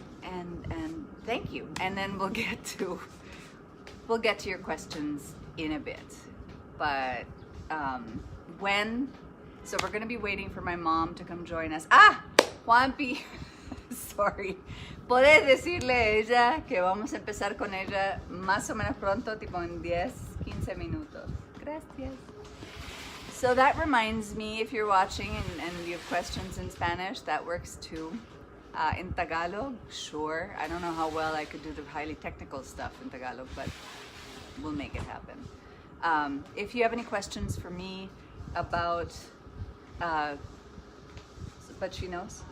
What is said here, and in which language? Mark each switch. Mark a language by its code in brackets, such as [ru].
[en] And thank you. And then we'll get to your questions in a bit. But when? So we're gonna be waiting for my mom to come join us. Ah, Juanpi, sorry. [es] ¿Puedes decirle a ella que vamos a empezar con ella más o menos pronto, tipo en 10, 15 minutos? Gracias. [en] So that reminds me, if you're watching and you have questions in Spanish, that works too. In Tagalog, sure. I don't know how well I could do the highly technical stuff in Tagalog, but we'll make it happen. If you have any questions for me about, but she knows?